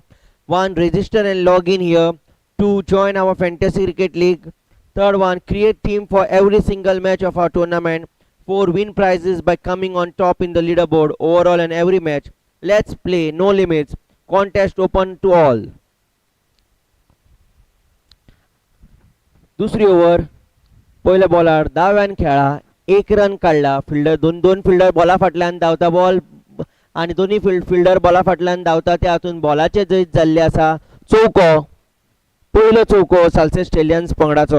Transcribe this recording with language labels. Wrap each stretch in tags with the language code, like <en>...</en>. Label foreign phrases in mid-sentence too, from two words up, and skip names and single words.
<en>One, register and log in here to join our Fantasy Cricket League. Third one, create team for every single match of our tournament. 4 win prizes by coming on top in the leaderboard overall and every match. Let's play, no limits. Contest open to all.</en> <kok>दुसरी ओव्हर पहिल्या बॉलार दाव्यान खेळा, 1 रन काढला. फिल्डर दोन फिल्डर बॉला फाटल्यान धांवता, बॉल आणि दोन्ही फिल्डर बॉला फाटल्यान धांवता, त्या हातून बॉलाचे जैत जाल्ले आसा. चौको, पयलो चौको साल्सेस स्टेलियन्स पंगडाचो.</kok>